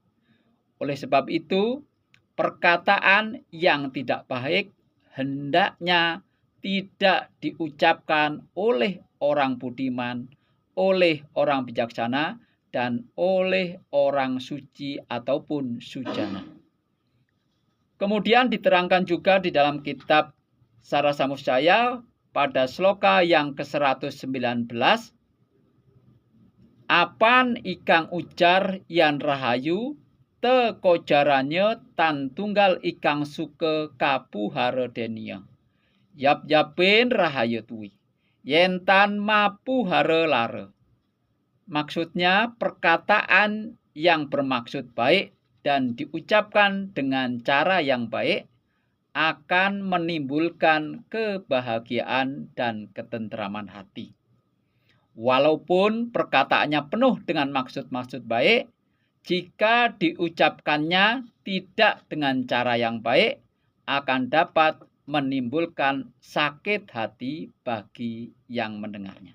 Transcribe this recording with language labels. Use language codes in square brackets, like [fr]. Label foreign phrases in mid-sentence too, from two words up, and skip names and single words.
[id] Oleh sebab itu, perkataan yang tidak baik hendaknya tidak diucapkan oleh orang budiman, oleh orang bijaksana, dan oleh orang suci ataupun sujana. Kemudian diterangkan juga di dalam kitab Sarasa Musaya pada sloka yang ke-119, [kaw] apan ikang ujar yan rahayu, te kojaranya tan tunggal ikang suke kapuhara denia. Yap-yapin rahayu tuwi, yen tan mapuhara lare. [id] Maksudnya perkataan yang bermaksud baik dan diucapkan dengan cara yang baik akan menimbulkan kebahagiaan dan ketentraman hati. Walaupun perkataannya penuh dengan maksud-maksud baik, jika diucapkannya tidak dengan cara yang baik, akan dapat menimbulkan sakit hati bagi yang mendengarnya.